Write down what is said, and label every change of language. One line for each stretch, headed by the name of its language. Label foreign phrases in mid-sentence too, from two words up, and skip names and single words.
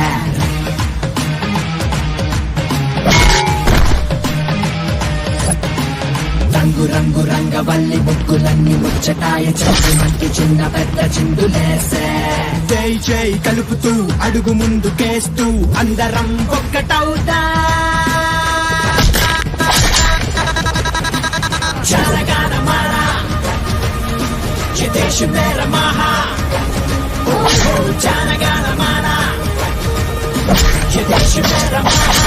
Telugu: రంగు రంగు రంగవల్లి ముగ్గులన్నీ ముచ్చటాయ చెట్టుమంటి చిన్న పెద్ద చిందులేసే. జై జై కలుపుతూ అడుగు ముందుకేస్తూ అందరం ఒక్కటవుతా.
Hindi: జనగణమన ये देश मेरा महा, जनगणमन ये देश मेरा महा.